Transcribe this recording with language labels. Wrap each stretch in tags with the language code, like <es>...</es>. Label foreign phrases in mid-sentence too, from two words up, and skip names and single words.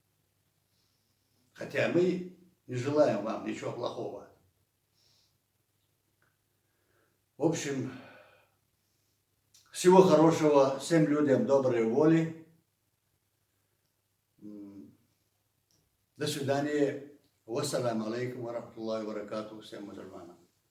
<ru>Хотя мы не желаем вам ничего плохого. В общем, всего хорошего, всем людям доброй воли. До свидания.</ru> <ar>والسلام عليكم ورحمة الله وبركاته</ar> <ru>всем мусульманам.</ru>